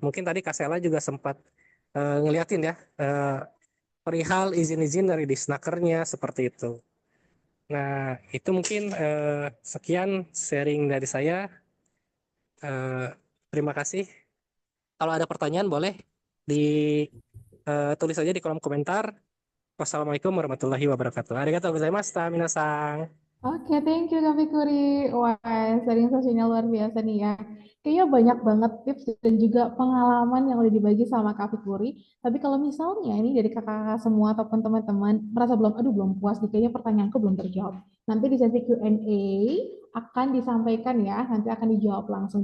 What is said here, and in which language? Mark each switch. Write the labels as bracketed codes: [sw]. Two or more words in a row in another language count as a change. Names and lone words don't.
[id] Mungkin tadi Kak Sela juga sempat ngeliatin ya perihal izin-izin dari Disnakernya seperti itu. Nah, itu mungkin sekian sharing dari saya. Terima kasih. Kalau ada pertanyaan boleh ditulis saja di kolom komentar. [ar] والسلام عليكم ورحمة الله وبركاته. [ja] ありがとうございました、皆さん. [id] Oke, [en] thank you [id] Kak Fikri. Wah, sharing sesinya luar biasa nih ya. Kayaknya banyak banget tips dan juga pengalaman yang udah dibagi sama Kak Fikri. Tapi kalau misalnya ini dari kakak-kakak semua ataupun teman-teman merasa belum, aduh belum puas nih, kayaknya pertanyaanku belum terjawab. Nanti di sesi Q&A akan disampaikan ya, nanti akan dijawab langsung.